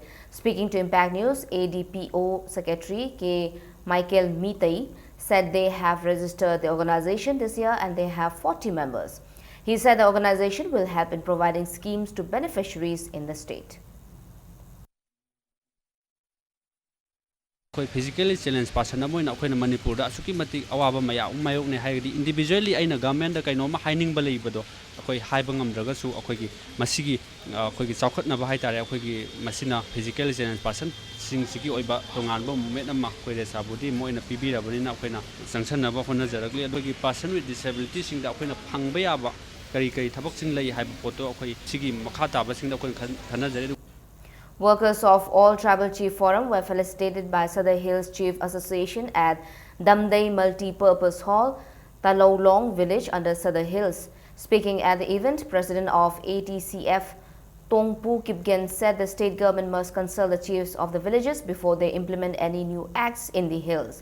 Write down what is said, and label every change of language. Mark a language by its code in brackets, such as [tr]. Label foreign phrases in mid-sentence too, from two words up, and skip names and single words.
[en] Speaking to Impact News, ADPO Secretary K. Michael Mitai said they have registered the organization this year and they have 40 members. He said the organization will help in providing schemes to beneficiaries in the state. [mni] ꯑꯩꯈꯣꯏ [en] physically challenge person [mni] ꯑꯃ ꯑꯣꯏꯅ ꯑꯩꯈꯣꯏꯅ ꯃꯅꯤꯄꯨꯔꯗ ꯑꯁꯨꯛꯀꯤ ꯃꯇꯤꯛ ꯑꯋꯥꯕ ꯃꯌꯥꯝ ꯃꯥꯌꯣꯛꯅꯩ ꯍꯥꯏꯔꯒꯗꯤ ꯏꯟꯗꯤꯕꯤꯖꯨꯋꯦꯜꯂꯤ ꯑꯩꯅ ꯒꯚꯔꯟꯃꯦꯟꯠꯗ ꯀꯩꯅꯣꯝꯃ ꯍꯥꯏꯅꯤꯡꯕ ꯂꯩꯕꯗꯣ ꯑꯩꯈꯣꯏ ꯍꯥꯏꯕ ꯉꯝꯗ꯭ꯔꯒꯁꯨ ꯑꯩꯈꯣꯏꯒꯤ ꯃꯁꯤꯒꯤ ꯑꯩꯈꯣꯏꯒꯤ ꯆꯥꯎꯈꯠꯅꯕ ꯍꯥꯏꯇꯥꯔꯦ ꯑꯩꯈꯣꯏꯒꯤ ꯃꯁꯤꯅ [en] physical challenge persons [mni] ꯑꯣꯏꯕ ꯇꯣꯉꯥꯟꯕ ꯃꯨꯞꯃꯦꯟꯠ ꯑꯃ ꯑꯩꯈꯣꯏ ꯔꯦꯁꯥꯕꯨꯗꯤ ꯃꯣꯏꯅ ꯄꯤꯕꯤꯔꯕꯅꯤꯅ ꯑꯩꯈꯣꯏꯅ ꯆꯪꯁꯟꯅꯕ ꯍꯣꯠꯅꯖꯔꯛꯂꯤ ꯑꯩꯈꯣꯏꯒꯤ [en] person with disabilities [mni] ꯑꯩꯈꯣꯏꯅ ꯐꯪꯕ ꯌꯥꯕ ꯀꯔꯤ ꯊꯕꯛꯁꯤꯡ ꯂꯩ ꯍꯥꯏꯕ ꯄꯣꯠꯇꯣ ꯑꯩꯈꯣꯏ ꯁꯤꯒꯤ ꯃꯈꯥ ꯇꯥꯕꯁꯤꯡꯗ ꯑꯩꯈꯣꯏꯅ ꯈꯟꯅꯖꯔꯤ. [en] Workers of all Tribal Chief Forum were felicitated by Sadar Hills Chief Association at Damdai Multi-Purpose Hall, Talolong Village under Sadar Hills. Speaking at the event, President of ATCF Tongpu Kipgen said the state government must consult the chiefs of the villages before they implement any new acts in the hills.